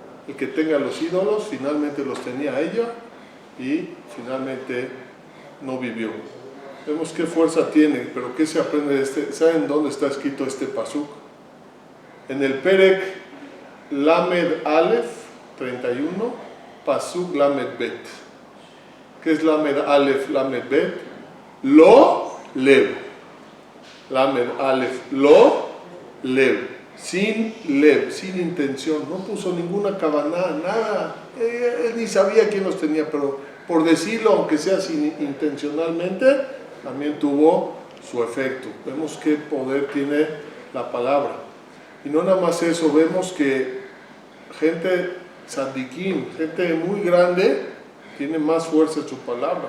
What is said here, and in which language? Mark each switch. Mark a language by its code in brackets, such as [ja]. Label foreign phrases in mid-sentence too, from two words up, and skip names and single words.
[es] El que tenga los ídolos, finalmente los tenía ella y finalmente no vivió. Vemos qué fuerza tiene, pero qué se aprende de este. ¿Saben dónde está escrito este pasuk? En el [he] פרק למד אלף [es] 31, [he] פסוק למד בית. [es] ¿Qué es [he] למד אלף, למד בית? לא לב. למד אלף, לא לב. [es] Sin lev, sin intención. No puso ninguna kavaná, nada. Él ni sabía quién los tenía, pero por decirlo, aunque sea sin intencionalmente, también tuvo su efecto. Vemos qué poder tiene la palabra. Y no nada más eso, vemos que gente tzadikim, gente muy grande, tiene más fuerza en su palabra.